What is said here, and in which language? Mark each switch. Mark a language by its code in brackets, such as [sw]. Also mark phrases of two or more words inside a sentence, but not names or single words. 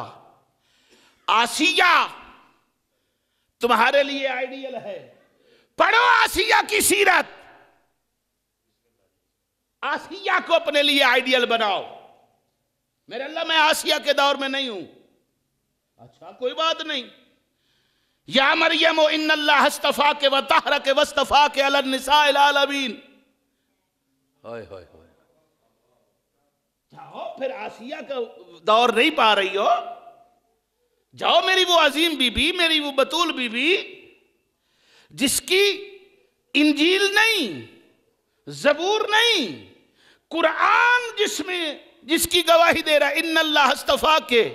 [ur] آسیہ تمہارے لیے آئیڈیل ہے. پڑھو آسیہ کی سیرت. آسیہ کو اپنے لیے آئیڈیل بناؤ. میرے اللہ میں آسیہ کے دور میں نہیں ہوں. اچھا کوئی بات نہیں. [ar] یا مریم ان اللہ اصطفاک وطہرک واصطفاک علی النساء العالمین. [ur] جاؤ پھر آسیہ کا دور نہیں پا رہی ہو، جاؤ میری وہ عظیم بی بی، میری وہ بطول بی بی جس کی انجیل نہیں، زبور نہیں، قرآن جس کی گواہی دے رہا [ar] ان اللہ اصطفاک [ur] کے.